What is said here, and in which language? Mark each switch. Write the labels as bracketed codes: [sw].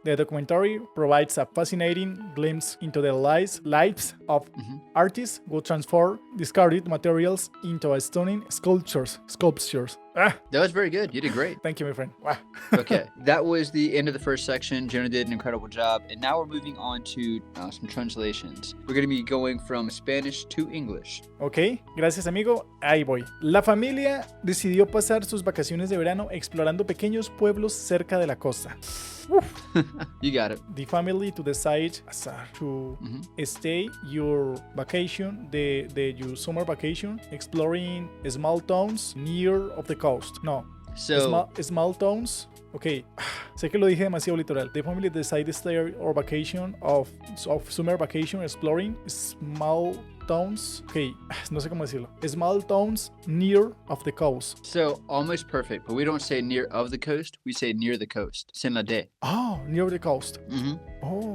[en] The documentary provides a fascinating glimpse into the lives of artists who transform discarded materials into stunning sculptures. Ah, That was very good. You did great. thank you, my friend. Wow. Okay, that was the end of the first section. Jonah did an incredible job. And now we're moving on to some translations. We're going to be going from Spanish to English. [es] Ok, gracias amigo, ahí voy. La familia decidió pasar sus vacaciones de verano explorando pequeños pueblos cerca de la costa. [en] You got it. The family to decide to stay your vacation, your summer vacation, exploring small towns near of the coast. No, So, small towns. [es] Ok, sé que lo dije demasiado literal. [en] The family decided to stay our vacation of summer vacation exploring small towns. Ok, [es] no sé cómo decirlo. [en] Small towns near of the coast. so almost perfect, but we don't say near of the coast. We say near the coast. [es] Sin la de. [en] Oh, near the coast. Oh.